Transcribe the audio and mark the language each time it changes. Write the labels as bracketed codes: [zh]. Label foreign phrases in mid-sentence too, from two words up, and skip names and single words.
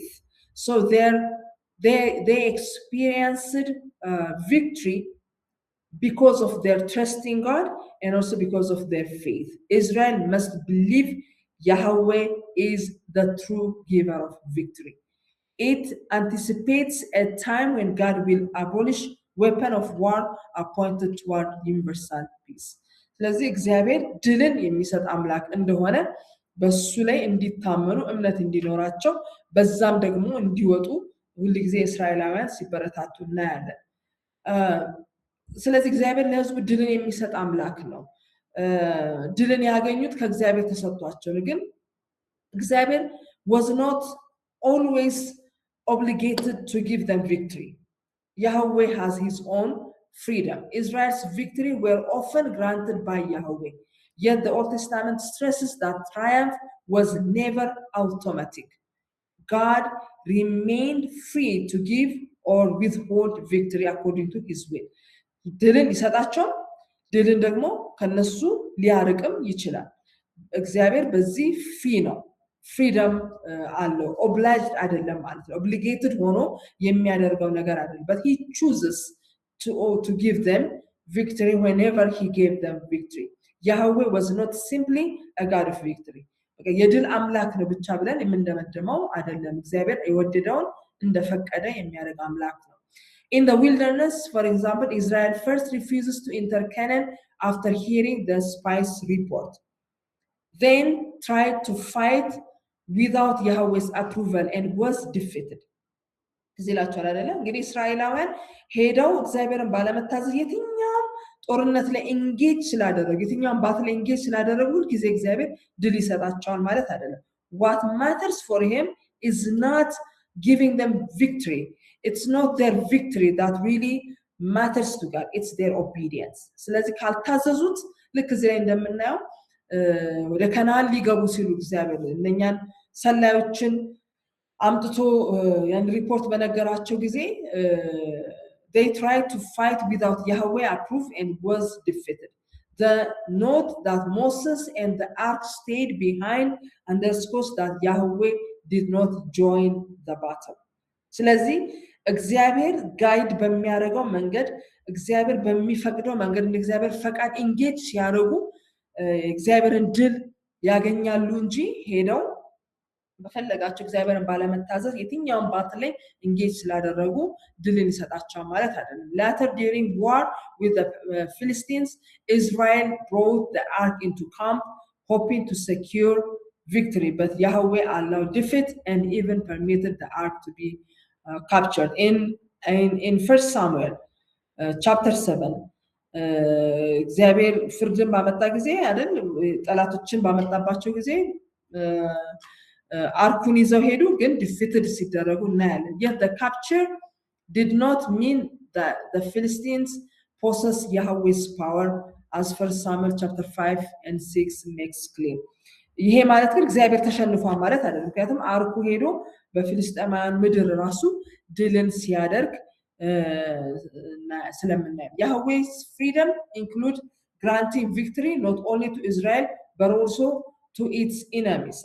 [en] So they experienced victory because of their trust in God and also because of their faith. Israel must believe Yahweh is the true giver of victory. It anticipates a time when God will abolish weapon of war appointed toward universal peace. [am] ስለዚህ እግዚአብሔር ድልን የሚሰጥ አምላክ እንደሆነ በሱ ላይ እንዲታመኑ እምነት እንዲኖራቸው በዛም ደግሞ እንዲወጡ ሁሉ ጊዜ እስራኤላውያን ሲበረታቱ እናያለን። ስለዚህ እግዚአብሔር ለሕዝቡ ድልን የሚሰጥ አምላክ ነው። ድልን ያገኙት ከእግዚአብሔር ተሰጥቷቸው ነው። ግን እግዚአብሔር [en] was not always obligated to give them victory. Yahweh has his own freedom. Israel's victory were often granted by Yahweh. Yet the Old Testament stresses that triumph was never automatic. God remained free to give or withhold victory according to his will. [am] ድልን ይሰጣቸው ድልን ደግሞ ከነሱ ሊያርቅም ይችላል። እግዚአብሔር በዚህ ነው ፍሪደም አለው። obliged አይደለም ማለት ነው። obligated ሆኖ የሚያደርገው ነገር አይደለም. [en] But he chooses to give them victory whenever he gave them victory. Yahweh was not simply a God of victory. [am] የድል አምላክ ነው ብቻ ብለን የምንደመድመው አይደለም። እግዚአብሔር የወደደውን እንደፈቀደ የሚያደርግ አምላክ ነው። [en] In the wilderness, for example, Israel first refuses to enter Canaan after hearing the spies' report. Then tried to fight without Yahweh's approval and was defeated. [am] እዚላቸው አይደለም እንግዲህ እስራኤላውያን ሄደው እግዚአብሔርን ባለመታዘዝ የትኛውም ጦርነት ላይ ኤንጌጅ ስላደረጉ የትኛውም ባትል ላይ ኤንጌጅ ስላደረጉ ጊዜ እግዚአብሔር ድል ይሰጣቸዋል ማለት አይደለም። [en] What matters for him is not giving them victory. It's not their victory that really matters to God. It's their obedience. [am] ስለዚህ ካልታዘዙት ልክ እዚህ ላይ እንደምናየው ወደ ከነዓን ሊገቡ ሲሉ እግዚአብሔር እነኛን ሰላዮችን አምጥቶ ያን ሪፖርት በነገራቸው ጊዜ [en] they tried to fight without Yahweh approve and was defeated. The note that Moses and the ark stayed behind underscores that Yahweh did not join the battle. [am] ስለዚህ እግዚአብሔር ጋይድ በሚያደርገው መንገድ እግዚአብሔር በሚፈቅደው መንገድ እግዚአብሔር ፈቃድ ኢንጌጅ ሲያደርጉ እግዚአብሔርን ድል ያገኛሉ እንጂ ሄደው በፈለጋቸው እግዚአብሔርን ባለመታዘዝ የትኛውን ባትል ላይ ኢንጌጅ ስላደረጉ ድልን ይሰጣቸው ማለት አይደለም። [en] Later during war with the Philistines, Israel brought the ark into camp, hoping to secure victory, but Yahweh allowed defeat and even permitted the ark to be captured. In 1 Samuel chapter 7 [am] እግዚአብሔር ፍርድን ባመጣ ጊዜ አይደል ጠላቶችን ባመጣባቸው ጊዜ አርኩን ይዘው ሄዱ ግን defeated ሲደረጉ እናያለን። [en] Yet the capture did not mean that the Philistines possess Yahweh's power, as 1 Samuel chapter 5 and 6 makes clear. [am] ይሄ ማለት ግን እግዚአብሔር ተሸንፏል ማለት አይደለም። ምክንያቱም አርኩ ሄዶ በፊልስጤማውያን ምድር ራሱ ድልን ሲያደርግ ስለምናየው [en] Yahweh's freedom include granting victory not only to Israel but also to its enemies.